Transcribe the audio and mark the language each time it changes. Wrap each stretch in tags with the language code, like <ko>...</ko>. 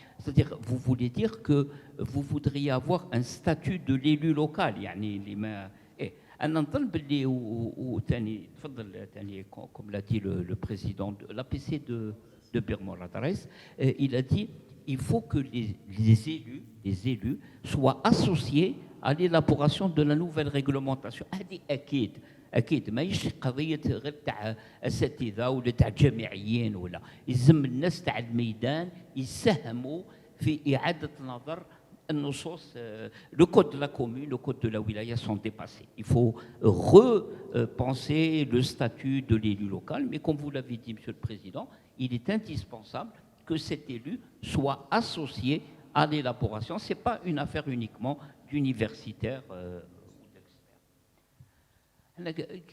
<fr>C'est-à-dire, vous voulez dire que vous voudriez avoir un statut de l'élu local,</fr> <ar>أنا نظن باللي وثاني تفضل ثاني</ar> <fr>comme l'a dit le président de l'APC de Birmora Adres, il a dit il faut que les élus soient associés à l'élaboration de la nouvelle réglementation.</fr> <ar>هذه أكيد ماهيش قضية غير تاع أساتذة ولا تاع جامعيين ولا يلزم الناس تاع الميدان يساهموا في إعادة نظر.</ar> <fr>Le code de la commune, le code de la wilaya sont dépassés. Il faut repenser le statut de l'élu local, mais comme vous l'avez dit, Monsieur le Président, il est indispensable que cet élu soit associé à l'élaboration. Ce n'est pas une affaire uniquement d'universitaires ou d'experts.</fr>